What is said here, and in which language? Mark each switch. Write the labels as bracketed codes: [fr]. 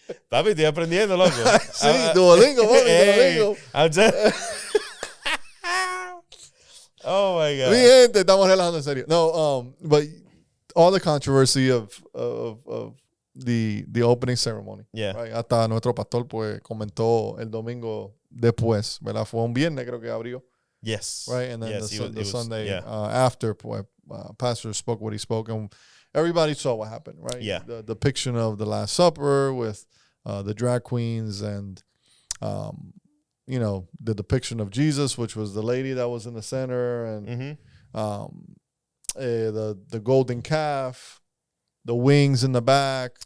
[es] Papi, estoy aprendiendo, loco. Sí, Duolingo, Duolingo. [en] Oh my God. [es] Mi gente, estamos relajando en serio. [en] No, but all the controversy of the opening ceremony. Yeah. Right? [es] Hasta nuestro pastor pues comentó el domingo después, ¿verdad? Fue un viernes creo que abrió. [en] Yes. Right, and then yes, the Sunday yeah. After, pues, pastor spoke what he spoke, and everybody saw what happened. Right. Yeah. The depiction of the Last Supper with the drag queens and the depiction of Jesus, which was the lady that was in the center, and the golden calf, the wings in the back,